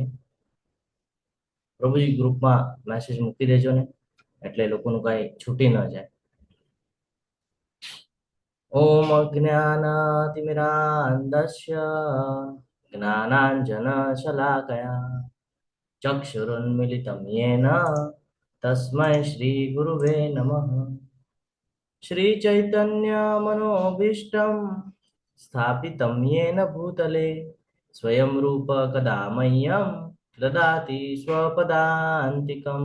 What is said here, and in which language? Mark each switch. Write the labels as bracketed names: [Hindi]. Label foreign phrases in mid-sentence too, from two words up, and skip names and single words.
[Gujarati] પ્રભુજી ગ્રુપમાં મેસેજ મૂકી દેજો ને એટલે લોકોનું કઈ છૂટી ન જાય। [Sanskrit] ઓમ અજ્ઞાનાતિમિરાંધસ્ય જ્ઞાનાંજનશલાકયા ચક્ષુરુન્મિલિतं येन तस्मै श्रीगुरुवे नमः। श्रीचैतन्यमनोभीष्टं स्थापितं येन भूतले स्वयं रूप कदा मह्यं ददाति स्वपदान्तिकम्।